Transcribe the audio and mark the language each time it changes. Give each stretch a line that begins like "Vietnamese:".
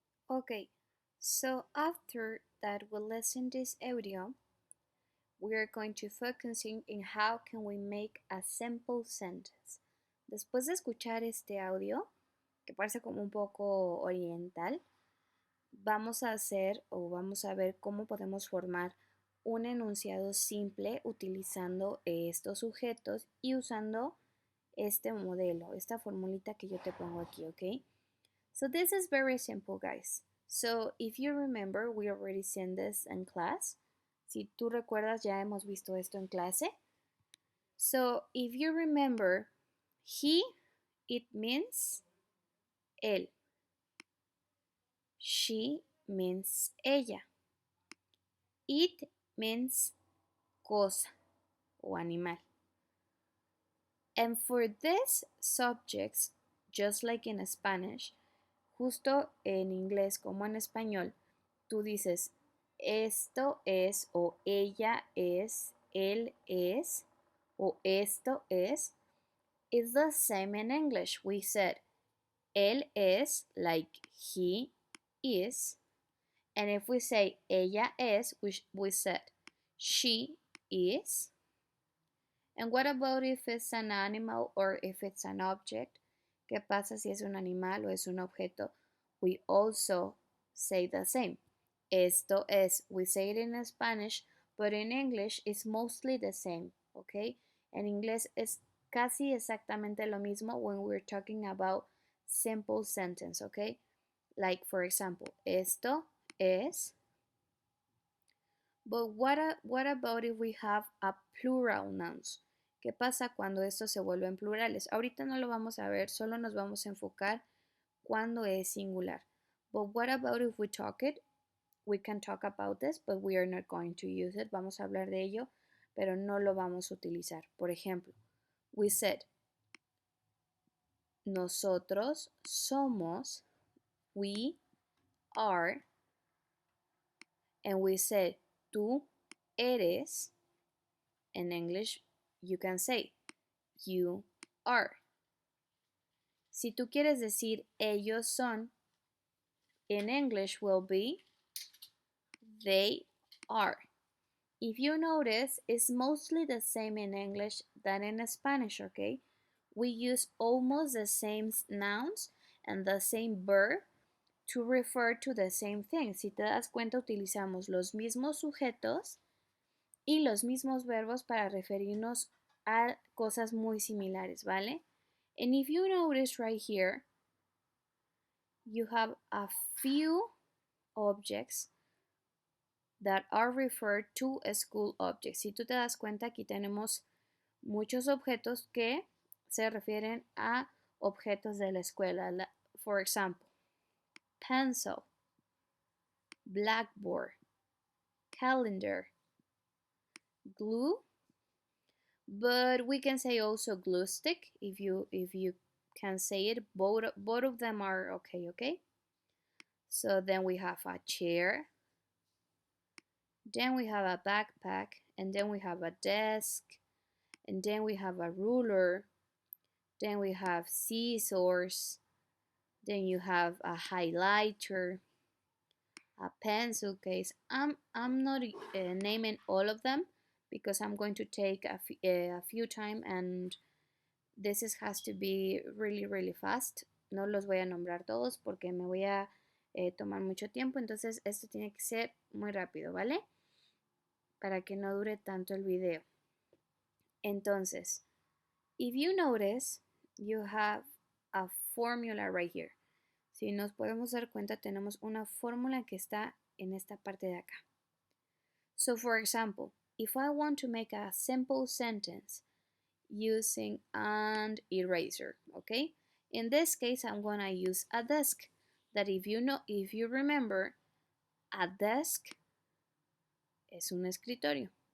English: Okay, so after that we listen this audio, we are going to focusing in how can we make a simple sentence.
Spanish: Después de escuchar este audio, que parece como un poco oriental, vamos a hacer o vamos a ver cómo podemos formar un enunciado simple utilizando estos sujetos y usando este modelo, esta formulita que yo te pongo aquí, ¿ok?
English: So this is very simple, guys. So if you remember, we already seen this in class.
Spanish: Si tú recuerdas, ya hemos visto esto en clase.
English: So if you remember, he, it means él. She means ella. It means
Spanish: cosa o animal.
English: And for these subjects, just like in Spanish,
Spanish: justo en inglés como en español, tú dices esto es o ella es, él es o esto es,
English: it's the same in English. We said
Spanish: él es
English: like he is. And if we say
Spanish: ella es,
English: we said she is. And what about if it's an animal or if it's an object?
Spanish: ¿Qué pasa si es un animal o es un objeto?
English: We also say the same.
Spanish: Esto es,
English: we say it in Spanish, but in English it's mostly the same, okay?
Spanish: En inglés es casi exactamente lo mismo
English: when we're talking about simple sentence,
Spanish: okay?
English: Like for example,
Spanish: esto es.
English: But what about if we have a plural nouns?
Spanish: ¿Qué pasa cuando estos se vuelven plurales? Ahorita no lo vamos a ver, solo nos vamos a enfocar cuando es singular.
English: But what about if we talk it? We can talk about this, but we are not going to use it.
Spanish: Vamos a hablar de ello, pero no lo vamos a utilizar. Por ejemplo,
English: we said,
Spanish: nosotros somos,
English: we are, and we said,
Spanish: tú eres.
English: In English, you can say, you are.
Spanish: Si tú quieres decir ellos son,
English: in English will be they are. If you notice, it's mostly the same in English than in Spanish, okay? We use almost the same nouns and the same verb to refer to the same thing.
Spanish: Si te das cuenta, utilizamos los mismos sujetos y los mismos verbos para referirnos a cosas muy similares, ¿vale?
English: And if you notice right here, you have a few objects that are referred to school objects.
Spanish: Si tú te das cuenta, aquí tenemos muchos objetos que se refieren a objetos de la escuela.
English: For example, pencil, blackboard, calendar, glue, but we can say also glue stick if you can say it. Both of them are okay. So then we have a chair, then we have a backpack, and then we have a desk, and then we have a ruler, then we have scissors, then you have a highlighter, a pencil case. I'm not naming all of them because I'm going to take a few time, and has to be really fast.
Spanish: No los voy a nombrar todos porque me voy a tomar mucho tiempo, entonces esto tiene que ser muy rápido, ¿vale? Para que no dure tanto el video.
English: Entonces, if you notice, you have a formula right here.
Spanish: Si nos podemos dar cuenta, tenemos una fórmula que está en esta parte de acá.
English: So, for example, if I want to make a simple sentence using an eraser, okay? In this case, I'm gonna use a desk. That if you remember, a desk
Spanish: es un escritorio.